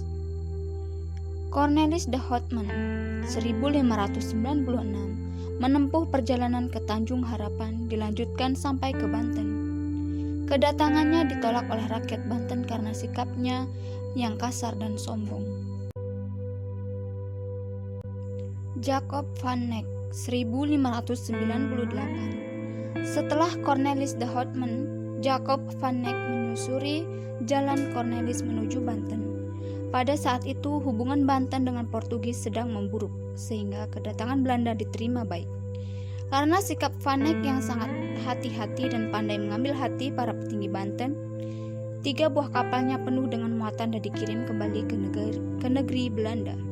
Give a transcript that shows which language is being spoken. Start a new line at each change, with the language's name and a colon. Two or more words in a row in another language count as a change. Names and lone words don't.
Indonesian: Cornelis de Houtman 1596 menempuh perjalanan ke Tanjung Harapan dilanjutkan sampai ke Banten. Kedatangannya ditolak oleh rakyat Banten karena sikapnya yang kasar dan sombong. Jacob van Eyck 1598. Setelah Cornelis de Houtman, Jacob van Eyck menyusuri jalan Cornelis menuju Banten. Pada saat itu hubungan Banten dengan Portugis sedang memburuk, sehingga kedatangan Belanda diterima baik. Karena sikap van Eyck yang sangat hati-hati dan pandai mengambil hati para petinggi Banten, 3 buah kapalnya penuh dengan muatan dan dikirim kembali ke negeri Belanda.